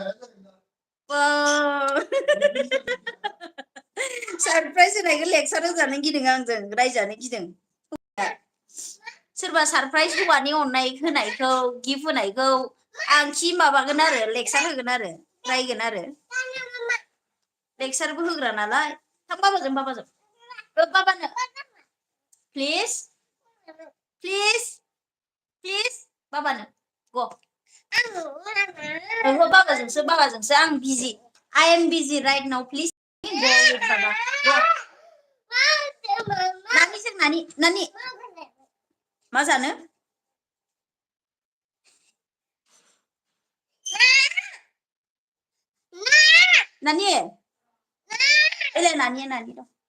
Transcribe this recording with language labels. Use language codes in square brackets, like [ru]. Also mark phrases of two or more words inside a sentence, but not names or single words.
[brx] सारप्राइज होनायखौ लेक्सार होजानो गिदों आंजों रायजानो गिदों सोरबा सारप्राइज हौवानि अननाय होनायखौ गिफ्ट होनायखौ आंखि माबागोन आरो लेक्सार होगोन आरो रायगोन आरो लेक्सारबो होग्रा नालाय थां बाबाजों बाबानो प्लिज बाबानो ग ओहो बाबाजोंसो आं बिजि [en] I am busy right now please go with baba go [brx] नानि मा जानो नानि एलाय नानि दं